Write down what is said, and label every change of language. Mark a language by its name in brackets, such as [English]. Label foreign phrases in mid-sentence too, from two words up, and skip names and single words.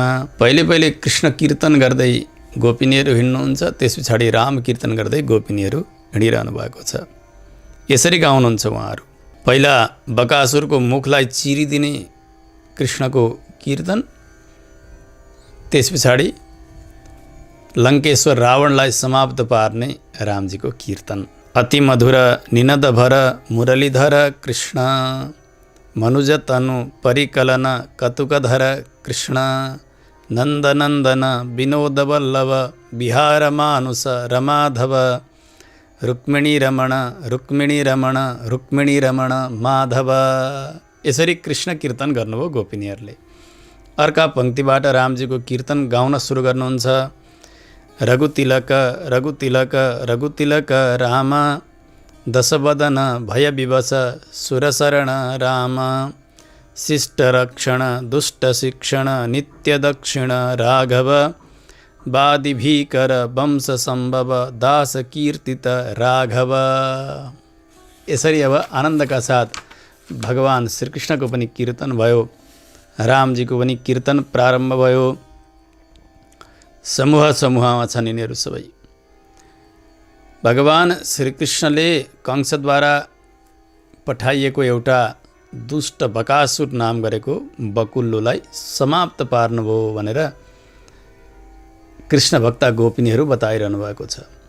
[Nepali] पहिले पहिले कृष्ण कीर्तन गर्दै गोपिनीहरू हिँड्नुहुन्छ, त्यस पछाडि राम कीर्तन गर्दै गोपिनीहरू हिँडिरहनु भएको छ। यसरी गाउनुहुन्छ उहाँहरू। पहिला बकासुरको मुखलाई चिरिदिने कृष्णको कीर्तन, त्यस पछाडि लङ्केश्वर रावणलाई समाप्त पार्ने रामजीको कीर्तन। [Sanskrit] अति मधुर निनद भर मुरलीधर कृष्ण, मनुज तनु परिकलन कतुकधर कृष्ण, नन्दनन्दन विनोद वल्लभ विहार मानुष रमाधव, रुक्मिणी रमण रुक्मिणी रमण रुक्मिणी रमण माधव। [Nepali] यसरी कृष्ण कीर्तन गर्नुभयो गोपिनीहरूले। अर्का पंक्तिबाट रामजीको कीर्तन गाउन सुरु गर्नुहुन्छ। [Sanskrit] रघुतिलक रघुतिलक रघुतिलक राम, दशवदन भय विवश सुरशरण राम, शिष्ट रक्षण दुष्ट शिक्षण नित्य दक्षिण राघव, वादि भीकर वंश सम्भव दास कीर्तित राघव। [Nepali] यसरी अब आनन्दका साथ भगवान श्रीकृष्णको पनि कीर्तन भयो, रामजीको पनि कीर्तन प्रारम्भ भयो। समूह समूहमा छन् यिनीहरू सबै। भगवान श्रीकृष्णले कंसद्वारा पठाइएको एउटा दुष्ट बकासुर नाम गरेको बकुल्लोलाई समाप्त पार्नुभयो भनेर कृष्ण भक्ता गोपिनीहरू बताइरहनु भएको छ।